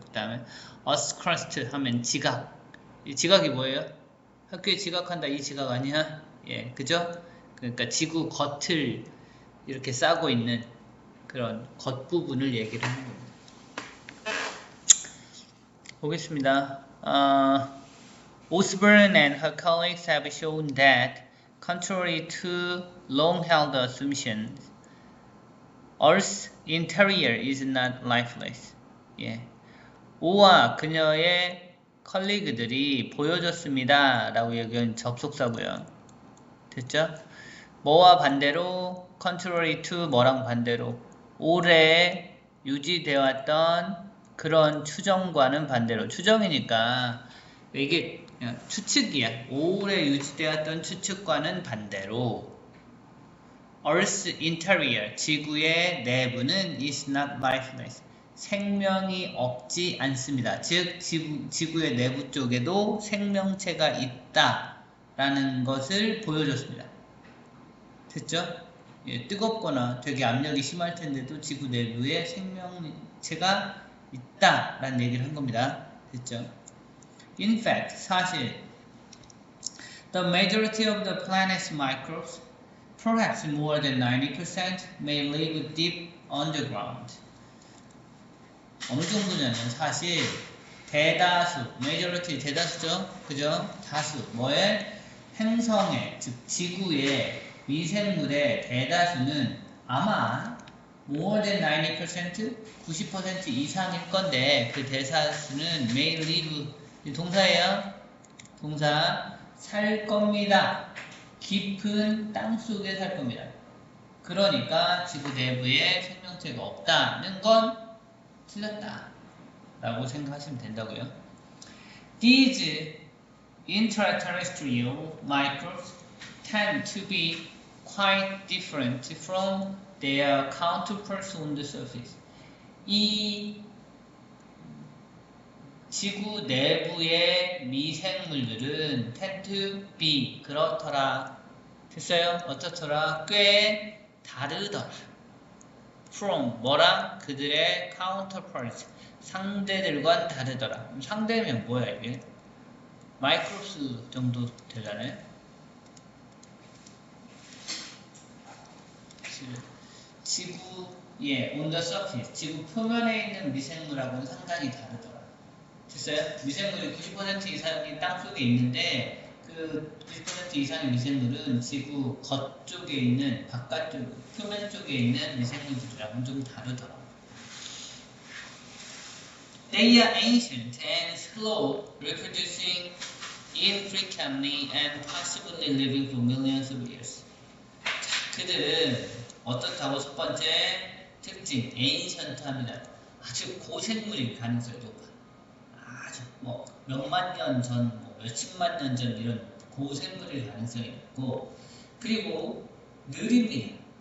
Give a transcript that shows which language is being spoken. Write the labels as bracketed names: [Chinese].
[Korean] 그 다음에 earth crust 하면 지각. 이 지각이 뭐예요? 학교에 지각한다 이 지각 아니야? 예, 그죠? 그러니까 지구 겉을 이렇게 싸고 있는 그런 겉부분을 얘기를 하는 겁니다. 보겠습니다. [English] Osborne and her colleagues have shown that, contrary to long-held assumptions, Earth's interior is not lifeless. [Korean] 예. 오와 그녀의 컬리그들이 보여줬습니다. 라고 얘기한 접속사고요. 됐죠? 뭐와 반대로 [English] contrary to [Korean] 뭐랑 반대로 오래 유지되어 왔던 그런 추정과는 반대로 추정이니까 이게 그냥 추측이야. 오래 유지되었던 추측과는 반대로 [English] Earth's interior, [Korean] 지구의 내부는 [English] is not lifeless. [Korean] 생명이 없지 않습니다. 즉 지구의 내부 쪽에도 생명체가 있다라는 것을 보여줬습니다. 됐죠? 예, 뜨겁거나 되게 압력이 심할 텐데도 지구 내부에 생명체가 있다라는 얘기를 한 겁니다. 됐죠? [English] In fact, [Korean] 사실 [English] the majority of the planet's microbes, perhaps more than 90%, may live deep underground. [Korean] 어느 정도냐면 사실 대다수, majority 대다수죠? 그죠? 다수, 뭐의? 행성의, 즉 지구의 미생물의 대다수는 아마 [English] more than 90%, [Korean] 90% 이상일 건데 그 대다수는 may live, 동사예요? 동사, 살 겁니다. 깊은 땅속에 살 겁니다. 그러니까 지구 내부에 생명체가 없다는 건 틀렸다 라고 생각하시면 된다고요. [English] These intraterrestrial microbes tend to be quite different from their counterparts on the surface. [Korean] 이 지구 내부의 미생물들은 [English] tend to be [Korean] 그렇더라. 됐어요? 어떻더라? 꽤 다르더라. From 뭐랑 그들의 counterparts 상대들과는 다르더라. 상대면 뭐야 이게? 마이크로스 정도 되잖아요. 지구의 [English] on the surface [Korean] 지구 표면에 있는 미생물하고는 상당히 다르더라. 됐어요? 미생물이 90% 이상이 땅속에 있는데 그 90% 이상의 미생물은 지구 겉쪽에 있는 바깥쪽 표면 쪽에 있는 미생물들이랑은 좀 다르더라. [English] They are ancient and slow, reproducing infrequently and possibly living for millions of years. [Korean] 자, 그들은 어떻다고 첫 번째 특징, ancient합니다. 아주 고생물일 가능성이 높아. 아주 몇만 년 전, 몇십만 년 전 이런 고생물일 가능성이 높고 그리고 느립니다.